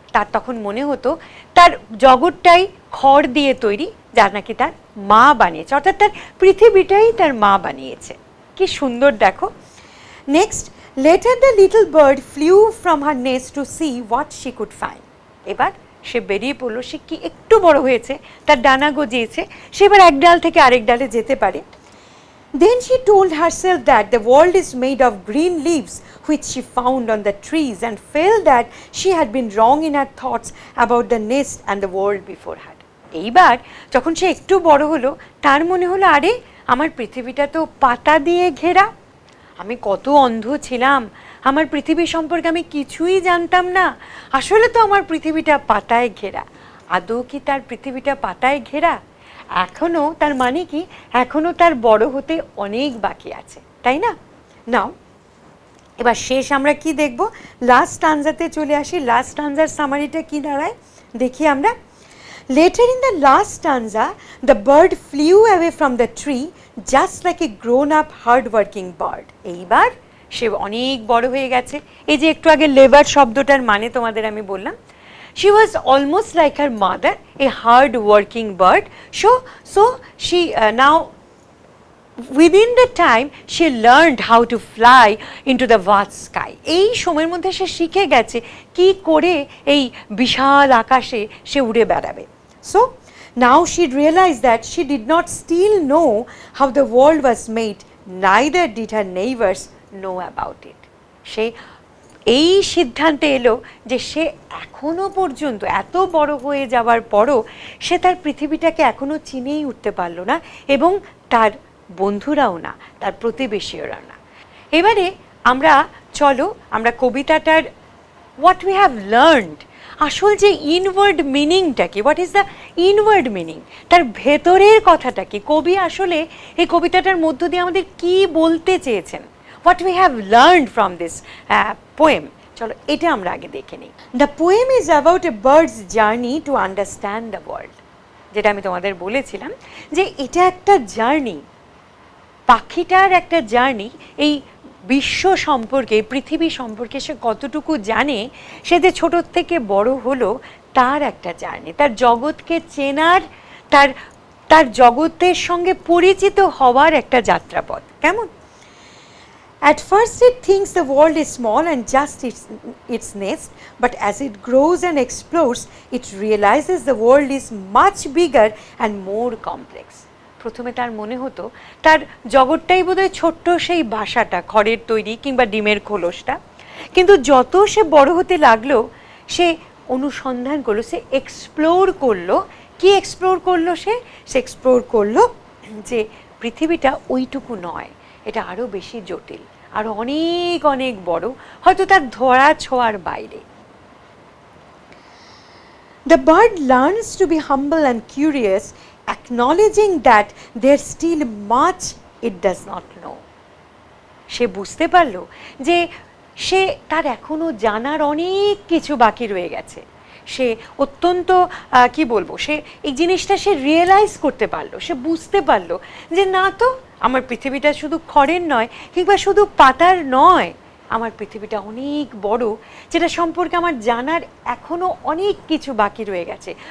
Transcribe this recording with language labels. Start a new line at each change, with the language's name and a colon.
Bangla: তার তখন মনে হতো তার জগৎটাই খড় দিয়ে তৈরি, যার নাকি তার মা বানিয়েছে, অর্থাৎ তার পৃথিবীটাই তার মা বানিয়েছে। কি সুন্দর দেখো।
English: Next, later the little bird flew from her nest to see what she could find.
Bangla: এবার সে বেরিয়ে পড়লো, সে কি একটু বড় হয়েছে, তার ডানা গজিয়েছে, সে এবার এক ডাল থেকে আরেক ডালে যেতে পারে।
English: Then she told herself that the world is made of green leaves which she found on the trees, and felt that she had been wrong in her thoughts about the nest and the world before her.
Bangla: এইবার যখন সে একটু বড় হলো, তার মনে হলো, আরে আমার পৃথিবীটা তো পাতা দিয়ে ঘেরা, আমি কত অন্ধ ছিলাম, আমার পৃথিবী সম্পর্কে আমি কিছুই জানতাম না, আসলে তো আমার পৃথিবীটা পাতায় ঘেরা। আদৌ কি তার পৃথিবীটা পাতায় ঘেরা? এখনও, তার মানে কি এখনও তার বড় হতে অনেক বাকি আছে, তাই না? নাও এবার শেষ আমরা কি দেখব, লাস্ট স্ট্যান্জাতে চলে আসি। লাস্ট স্ট্যান্জার সামারিটা কি দাঁড়ায় দেখি আমরা।
English: Later in the last stanza, the bird flew away from the tree just like a grown up hard working bird.
Bangla: এইবার সে অনেক বড় হয়ে গেছে। এই যে একটু আগে লেবার শব্দটার মানে তোমাদের আমি বললাম,
English: she was almost like her mother, a hard working bird. So she now within the time she learned how to fly into the vast sky.
Bangla: এই সময়ের মধ্যে সে শিখে গেছে কি করে এই বিশাল আকাশে সে উড়ে বেড়াবে।
English: So now she realized that she did not still know how the world was made, neither did her neighbors know about it.
Bangla: সে এই সিদ্ধান্তে এলো যে সে এখনো পর্যন্ত এত বড় হয়ে যাওয়ার পরও সে তার পৃথিবীটাকে এখনো চিনেই উঠতে পারলো না, এবং তার বন্ধুরাও না, তার প্রতিবেশীরাও না। এবারে চলো আমরা কবিতাটার
English: what we have learned,
Bangla: আসল যে ইনওয়ার্ড মিনিংটা কি,
English: what is the inward meaning,
Bangla: তার ভেতরের কথাটা কি, কবি আসলে এই কবিতাটার মধ্য দিয়ে আমাদের কি বলতে চেয়েছেন,
English: What we have learned from this poem.
Bangla: চলো এটা আমরা আগে দেখে নিই।
English: The poem is about a bird's journey to understand the world.
Bangla: যেটা আমি তোমাদের বলেছিলাম যে এটা একটা জার্নি, পাখিটার একটা জার্নি, এই বিশ্ব সম্পর্কে, পৃথিবী সম্পর্কে সে কতটুকু জানে, সে যে ছোট থেকে বড় হলো তার একটা জার্নি, তার জগৎকে চেনার, তার জগতের সঙ্গে পরিচিত হওয়ার একটা যাত্রাপথ। কেমন?
English: At first it thinks the world is small and just its nest, but as it grows and explores, it realizes the world is much bigger and more complex.
Bangla: প্রথমে তার মনে হতো তার জগৎটাই বোধহয় ছোট্ট সেই বাসাটা, খড়ের তৈরি কিংবা ডিমের খোলসটা, কিন্তু যত সে বড় হতে লাগলো সে অনুসন্ধান করলো, সে এক্সপ্লোর করলো। কি এক্সপ্লোর করলো? সে এক্সপ্লোর করলো যে পৃথিবীটা ওইটুকু নয়, এটা আরও বেশি জটিল, আরও অনেক অনেক বড়, হয়তো তার ধরা ছোঁয়ার বাইরে।
English: The bird learns to be humble and curious, acknowledging that there's still much it does not know.
Bangla: সে বুঝতে পারলো যে তার এখনো জানার অনেক কিছু বাকি রয়ে গেছে। সে অত্যন্ত কি বলবো, সে এই জিনিসটা সে রিয়েলাইজ করতে পারলো, সে বুঝতে পারলো যে না তো আমার পৃথিবীটা শুধু খড়ের নয় কিংবা শুধু পাতার নয়, আমার পৃথিবীটা অনেক বড়, যেটা সম্পর্কে আমার জানার এখনো অনেক কিছু বাকি রয়ে গেছে।